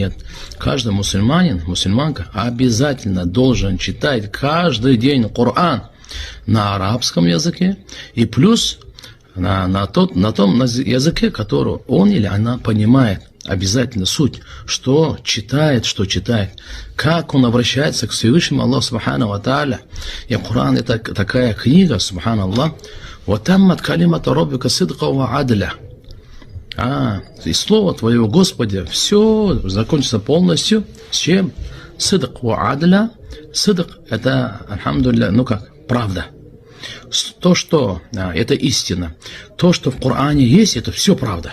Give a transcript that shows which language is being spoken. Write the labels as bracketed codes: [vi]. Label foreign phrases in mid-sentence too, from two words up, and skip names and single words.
[ru] Каждый мусульманин, мусульманка обязательно должен читать каждый день Коран на арабском языке и плюс на том языке, который он или она понимает. Обязательно суть, что читает, как он обращается к Всевышнему Аллаху [ar] سبحانه وتعالى. [ru] И Коран это такая книга, [ar] سبحان الله، «وتمت كلمة ربك صدقا وعدلا». [ru] И слово твоего Господи, все закончится полностью. С чем? [ar] صدق وعدل. [ru] Сидк это, альхамдулилля, правда. То, что это истина. То, что в Коране есть, это все правда.